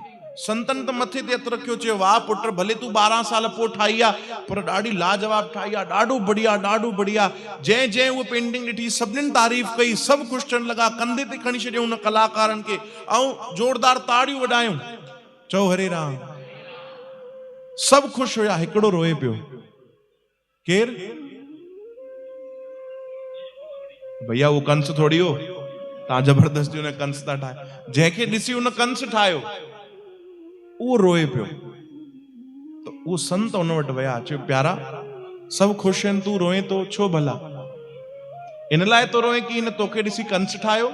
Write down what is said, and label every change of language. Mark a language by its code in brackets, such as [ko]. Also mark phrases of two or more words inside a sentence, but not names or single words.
[sd] संतन त मथे ते हथु रखियो, चयो वाह पुट, भले तूं 12 साल पोइ ठाही आहे, पर ॾाढी लाजवाब ठाही आहे, ॾाढो बढ़िया, ॾाढो बढ़िया। जंहिं जंहिं उहो पेंटिंग ॾिठी, सभिनीनि तारीफ़ कई, सभु ख़ुशि थियण लॻा, कंधे ते खणी छॾियो उन कलाकारनि खे, ऐं जोरदार ताड़ियूं वॼायूं। चओ हरे राम। सभु ख़ुशि हुया, हिकिड़ो रोए पियो। केरु? भैया उहो कंस थोड़ी हो, तव्हां जबरदस्ती उन कंस था ठाहे। जंहिंखे ॾिसी उन कंस ठाहियो, उहो रोए पियो। त उहो संत उन वटि विया, चयो प्यारा सभु ख़ुशि आहिनि, तूं रोए तो छो भला? इन लाइ तो रोए कि हिन तोखे ॾिसी कंस ठाहियो?